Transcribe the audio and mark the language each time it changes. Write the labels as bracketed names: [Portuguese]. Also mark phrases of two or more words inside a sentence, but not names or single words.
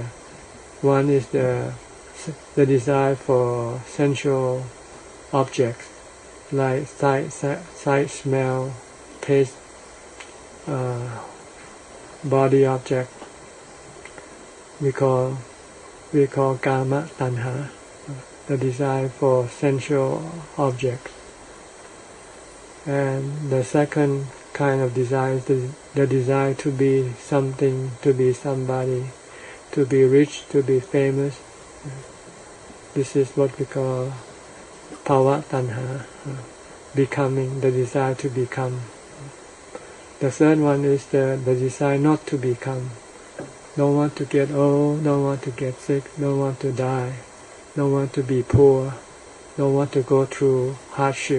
[English] One is the desire for sensual objects, like sight, smell, taste, body object. We call [Pali] kama tanha, [English] the desire for sensual objects. And the second kind of desire is the desire to be something, to be somebody, to be rich, to be famous. This is what we call [Pali] bhava tanha, [English] becoming, the desire to become. The third one is the desire not to become. Don't want to get old, don't want to get sick, don't want to die, don't want to be poor, don't want to go through hardship.